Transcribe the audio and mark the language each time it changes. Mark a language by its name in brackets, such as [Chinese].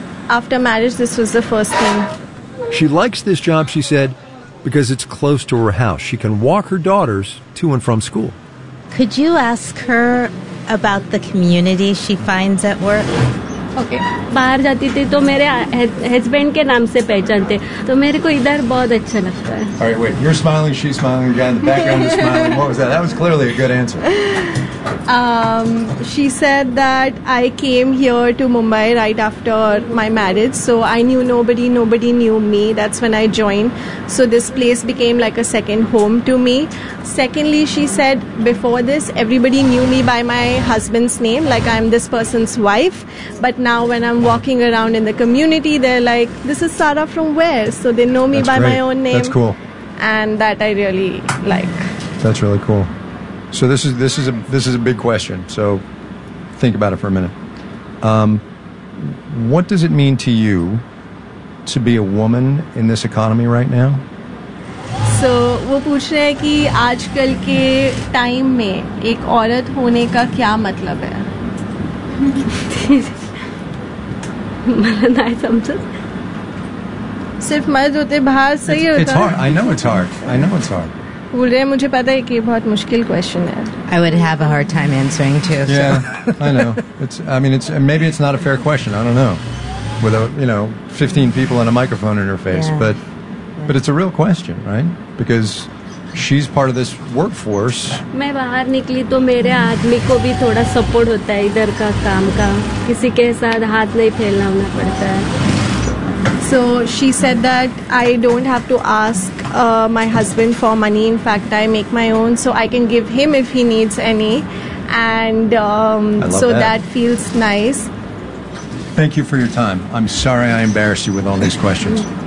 [English] After marriage, this was the first thing. She likes this job, she said, because it's close to her house. She can walk her daughters to and from school. Could you ask her about the community she finds at work? Okay. [Hindi] बाहर जाती थी तो मेरे husband के नाम से पहचानते तो मेरे को इधर बहुत अच्छा लगता है. [English] All right, wait. You're smiling. She's smiling again. The background is smiling. What was that? That was clearly a good answer. She said that I came here to Mumbai right after my marriage, so I knew nobody, nobody knew me. That's when I joined. So this place became like a second home to me. Secondly, she said before this, everybody knew me by my husband's name, like I'm this person's wife. But now when I'm walking around in the community, they're like, this is Sara from where? So they know me by my own name. That's cool. And that I really like. That's really cool. So this is a big question. So think about it for a minute. What does it mean to you to be a woman in this economy right now? [Hindi] सो वो पूछ रहे है कि आजकल के time में एक औरत होने का क्या मतलब है? मतलब है [English] something. [Hindi] सिर्फ मर्द होते बाहर सही होता. [English] It's hard. I know it's hard. I would have a hard time answering too. Yeah, so. I know. Maybe it's not a fair question. I don't know. Without, 15 people and a microphone in her face. Yeah. But it's a real question, right? Because she's part of this workforce. [Hindi] मैं बाहर निकली तो मेरे आदमी को भी थोड़ा support होता है इधर का काम का किसी के साथ हाथ नहीं फैलाना पड़ता है. [English] So she said that I don't have to ask my husband for money. In fact, I make my own, so I can give him if he needs any, and that feels nice. Thank you for your time. I'm sorry I embarrassed you with all these questions.